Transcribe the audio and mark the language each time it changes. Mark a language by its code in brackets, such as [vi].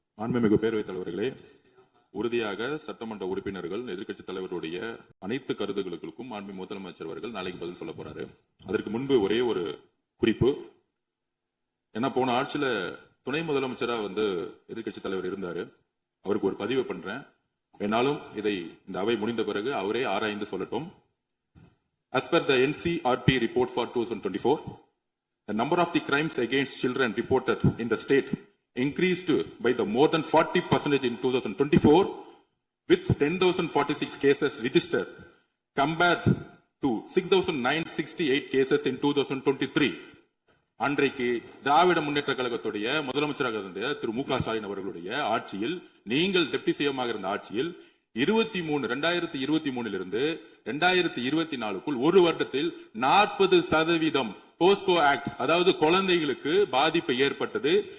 [ta] மாண்புமிகு பேரவைத் தலைவர்களே, உறுதியாக சட்டமன்ற உறுப்பினர்கள் எதிர்க்கட்சித் தலைவருடைய அனைத்து கருத்துக்களுக்கும் மாண்புமிகு முதலமைச்சர் அவர்கள் நாளைக்கு பதில் சொல்ல போறாரு. அதற்கு முன்பு ஒரே ஒரு குறிப்பு. ஏன்னா போன ஆட்சியில துணை முதலமைச்சரா எதிர்க்கட்சி தலைவர் இருந்தாரு. அவருக்கு ஒரு பதிவு பண்றேன். வேணாலும் இதை இந்த அவை முடிந்த பிறகு அவரே ஆராய்ந்து சொல்லட்டும். [en] As per the NCRP report for 2024, the number of the crimes against children reported in the state increased by the more than 40% in 2024, with 10,046 cases registered compared to 6,968 cases in 2023. [ta] அன்றைக்கு திராவிட முன்னேற்ற கழகத்துடைய முதலமைச்சராக இருந்த திரு மு.க. ஸ்டாலின் அவர்களுடைய ஆட்சியில், நீங்கள் டெப்டி சிஎம்மாக இருந்த ஆட்சியில் 2023 2024 ஒரு வருடத்தில் 40% போஸ்கோ ஆக்ட், அதாவது குழந்தைகளுக்கு பாதிப்பு ஏற்பட்டது.